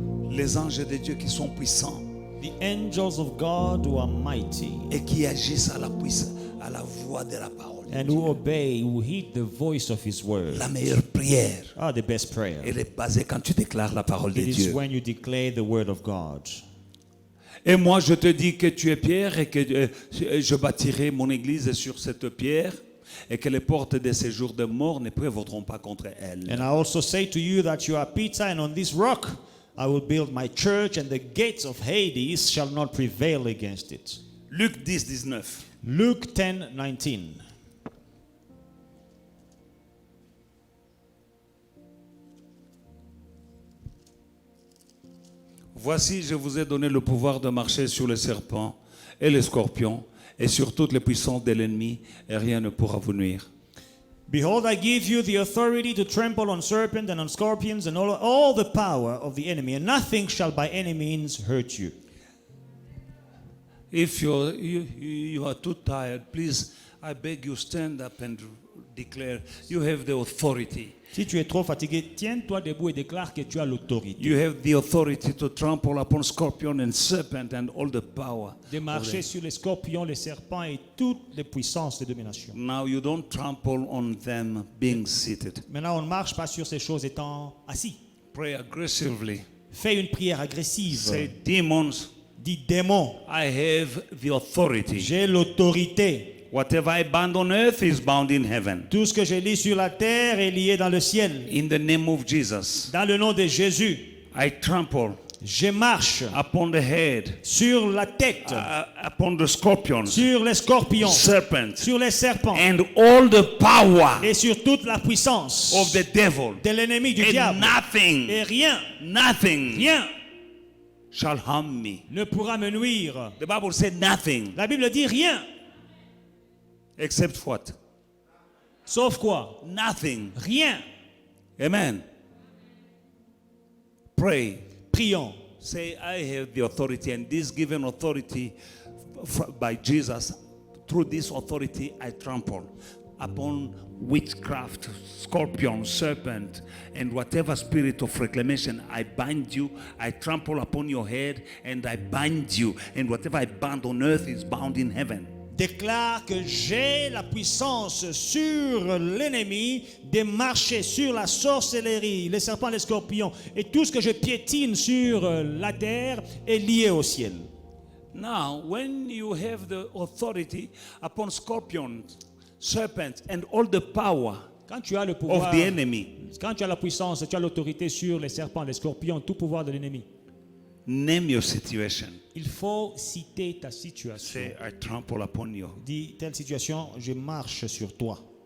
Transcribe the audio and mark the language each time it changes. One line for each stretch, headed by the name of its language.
French: Les anges de Dieu qui sont puissants
English: The angels of God who are mighty
French: et qui agissent à la voix de la parole.
English: and who obey, who heed the voice of His word,
French: La meilleure prière,
English: are the best prayer.
French: elle est basée quand tu déclares la parole de
English: It is
French: Dieu.
English: when you declare the word of God.
French: Et moi, je te dis que tu es Pierre et que je bâtirai mon église sur cette pierre et que les portes de ces jours de mort ne prévaudront pas contre elle.
English: And I also say to you that you are Peter, and on this rock I will build my church, and the gates of Hades shall not prevail against it.
French: Luc 10, 19.
English: Luke 10:19.
French: Voici, je vous ai donné le pouvoir de marcher sur les serpents et les scorpions et sur toutes les puissances de l'ennemi, et rien ne pourra vous nuire.
English: Behold, I give you the authority to trample on serpents and on scorpions and all the power of the enemy, and nothing shall by any means hurt you. If you are too tired, please, I beg you, stand up and declare you have the authority.
French: Si tu es trop fatigué, tiens-toi debout et déclare que tu as l'autorité
English: You have the authority to trample upon scorpion and serpent and all the power.
French: de marcher sur les scorpions, les serpents et toutes les puissances de domination.
English: Now you don't trample on them being seated.
French: Maintenant, on ne marche pas sur ces choses étant assis.
English: Pray aggressively.
French: Fais une prière agressive.
English: Say, demons,
French: Dis démon,
English: I have the authority.
French: j'ai l'autorité.
English: Whatever I bind on earth is bound in heaven.
French: Tout ce que je lis sur la terre est lié dans le ciel.
English: In the name of Jesus,
French: Dans le nom de Jésus,
English: I trample
French: je marche
English: upon the head,
French: sur la tête,
English: upon the scorpions,
French: sur les scorpions,
English: serpents,
French: sur les serpents
English: and all the power
French: et sur toute la puissance
English: of the devil.
French: de l'ennemi du
English: And
French: diable.
English: nothing,
French: Et rien
English: nothing shall harm me.
French: ne pourra me nuire.
English: The Bible said nothing
French: La Bible dit rien.
English: except what?
French: Sauf quoi?
English: Nothing.
French: Rien.
English: Amen. Pray.
French: Prions.
English: Say, I have the authority, and this given authority by Jesus, through this authority I trample upon witchcraft, scorpion, serpent, and whatever spirit of reclamation. I bind you, I trample upon your head, and I bind you, and whatever I bind on earth is bound in heaven.
French: Déclare que j'ai la puissance sur l'ennemi de marcher sur la sorcellerie, les serpents, les scorpions, et tout ce que je piétine sur la terre est lié au ciel.
English: Now, when you have the authority upon scorpions, serpents, and all the power
French: Quand tu as le pouvoir,
English: of the enemy,
French: quand tu as la puissance, tu as l'autorité sur les serpents, les scorpions, tout pouvoir de l'ennemi.
English: name your situation.
French: Il faut citer ta situation.
English: Say, I trample upon you.
French: Dis, telle situation, je marche sur toi.